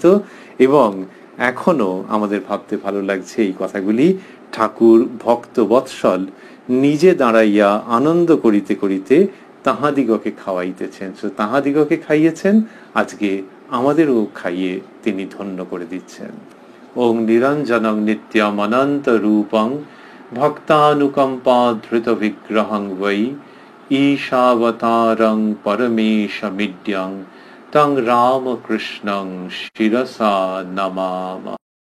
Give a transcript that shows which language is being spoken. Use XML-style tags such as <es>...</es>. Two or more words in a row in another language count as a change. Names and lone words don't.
<bn>এবং এখনো আমাদের ভাবতে ভালো লাগছে এই কথাগুলি ঠাকুর ভক্ত বৎসল নিজে দাঁড়াইয়া আনন্দ করিতে করিতে তাহাদিগকে খাওয়াইতেছেন। তাহাদিগকে খাইয়েছেন, আজকে আমাদেরও খাইয়ে তিনি ধন্য করে দিচ্ছেন।</bn> <sa>ওং নিরঞ্জনং নিত্যম অনন্ত রূপং ভক্তানুকম্পা ধৃত বিগ্রহং বৈ ঈশাবতারং পরমেশমিড্যং তং রামকৃষ্ণং শিরসা নমামহ।</sa>